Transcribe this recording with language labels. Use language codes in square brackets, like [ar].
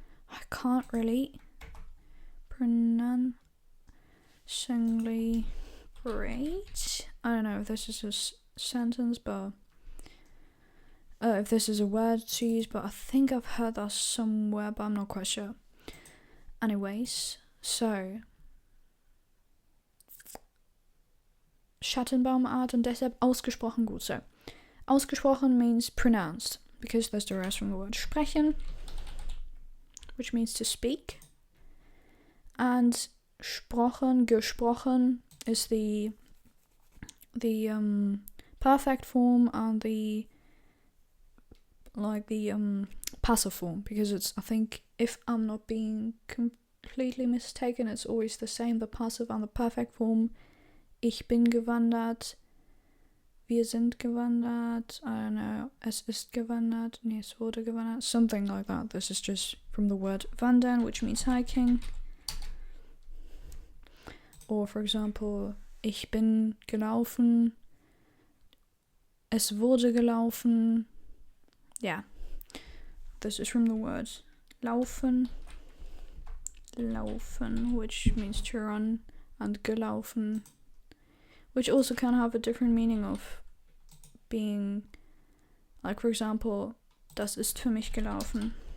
[en] I can't really. Pronouncingly great. I don't know if this is a sentence, but if this is a word to use, but I think I've heard that somewhere, but I'm not quite sure. Anyways, so [de] Schattenbaumart und deshalb ausgesprochen gut. [en] So, ausgesprochen means pronounced, because there's the rest from the word sprechen, which means to speak. And gesprochen is the perfect form and the passive form, because it's, I think, if I'm not being completely mistaken, it's always the same, the passive and the perfect form. [de] Ich bin gewandert, wir sind gewandert, [en] I don't know, [de] es ist gewandert, nee, es wurde gewandert, [en] something like that. This is just from the word wandern, which means hiking. Or, for example, [de] ich bin gelaufen, es wurde gelaufen. [en] Yeah, this is from the word laufen, which means to run, and gelaufen, which also can have a different meaning of being, like, for example, [de] das ist für mich gelaufen.